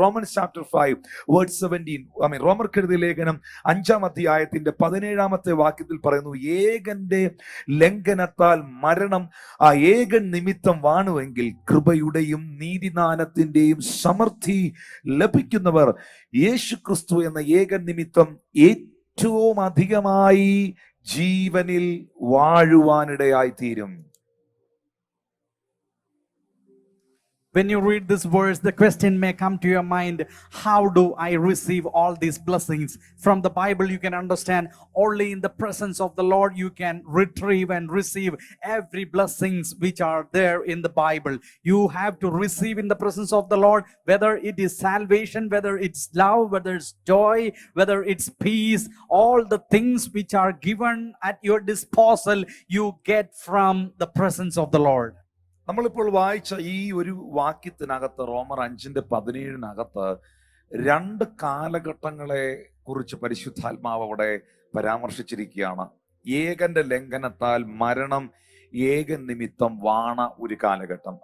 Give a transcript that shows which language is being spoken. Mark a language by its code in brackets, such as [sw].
[ml] Romance chapter 5 word 17, റോമർക്കെഴുതിയ ലേഖനം 5-ാം അധ്യായത്തിന്റെ 17-ാമത്തെ വാക്യത്തിൽ പറയുന്നു, ഏകന്റെ ലംഘനത്താൽ മരണം ആ ഏകൻ നിമിത്തം വാണുവെങ്കിൽ കൃപയുടെയും നീതിദാനത്തിന്റെയും സമൃദ്ധി ലഭിക്കുന്നവർ യേശു ക്രിസ്തു എന്ന ഏകൻ നിമിത്തം ഏറ്റവും അധികമായി ജീവനിൽ വാഴുവാനിടയായി തീരും. [en] When you read this verse, the question may come to your mind, how do I receive all these blessings? From the Bible, you can understand only in the presence of the Lord you can retrieve and receive every blessings which are there in the Bible. You have to receive in the presence of the Lord, whether it is salvation, whether it's love, whether it's joy, whether it's peace, all the things which are given at your disposal, you get from the presence of the Lord. [ml] നമ്മളിപ്പോൾ വായിച്ച ഈ ഒരു വാക്യത്തിനകത്ത്, റോമർ 5:17 രണ്ട് കാലഘട്ടങ്ങളെ കുറിച്ച് പരിശുദ്ധാത്മാവ് അവിടെ പരാമർശിച്ചിരിക്കുകയാണ്. ഏകന്റെ ലംഘനത്താൽ മരണം ഏകൻ നിമിത്തം വാണ ഒരു കാലഘട്ടം.